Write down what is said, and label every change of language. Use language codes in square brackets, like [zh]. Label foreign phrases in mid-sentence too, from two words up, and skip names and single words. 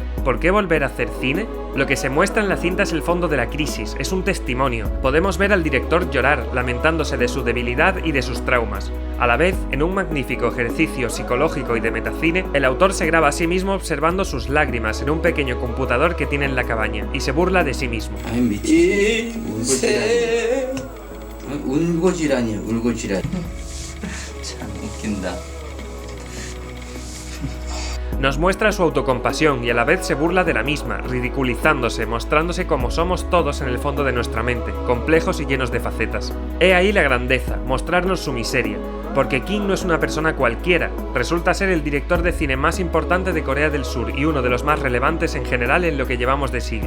[es] ¿Por qué volver a hacer cine? Lo que se muestra en la cinta es el fondo de la crisis, es un testimonio. Podemos ver al director llorar, lamentándose de su debilidad y de sus traumas. A la vez, en un magnífico ejercicio psicológico y de metacine, el autor se graba a sí mismo observando sus lágrimas en un pequeño computador que tiene en la cabaña, y se burla de sí mismo. [ko] 아이 미치. 울고지라니야, 울고지라니. 참 웃긴다. [es] Nos muestra su autocompasión y a la vez se burla de la misma, ridiculizándose, mostrándose como somos todos en el fondo de nuestra mente, complejos y llenos de facetas. He ahí la grandeza, mostrarnos su miseria, porque Kim no es una persona cualquiera, resulta ser el director de cine más importante de Corea del Sur y uno de los más relevantes en general en lo que llevamos de siglo.